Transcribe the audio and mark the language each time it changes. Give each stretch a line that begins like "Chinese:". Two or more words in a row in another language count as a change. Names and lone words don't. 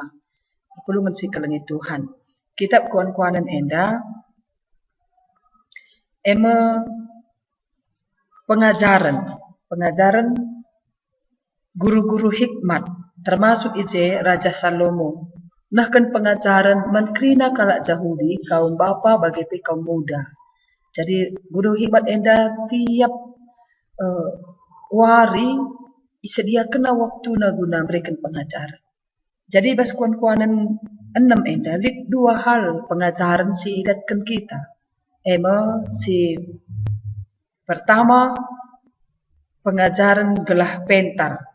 Batak Karo: Perpulungan si kalangi Tuhan. Kitab kuan-kuanan enda ema pengajaran guru-guru hikmat termasuk ije Raja Salomo. Nah kan pengajaran menkrina kalak Yahudi kaum bapa bagi kaum muda. Jadi guru hikmat enda tiap wari
Indonesian: disediakan waktu
Batak Karo: na guna
Indonesian: berikan pengajaran.
Batak Karo: Jadi bas kuan-kuanan 6 enda dua hal pengajaran si idatkan kita. Ema si pertama pengajaran gelah pentar.